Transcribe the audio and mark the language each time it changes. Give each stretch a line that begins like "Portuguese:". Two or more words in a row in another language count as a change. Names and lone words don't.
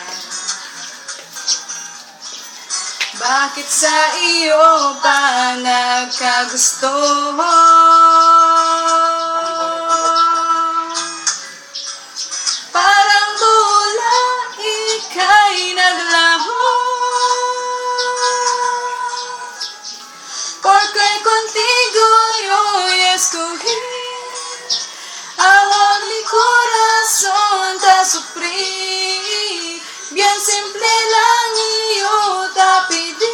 Filipino: Bakit sa iyo pa nagkagusto? Parang mula ika'y naglaho,
Chavacano: porque contigo yo escogí a mi corazón te sufrí, bien simple lang yo te pedí,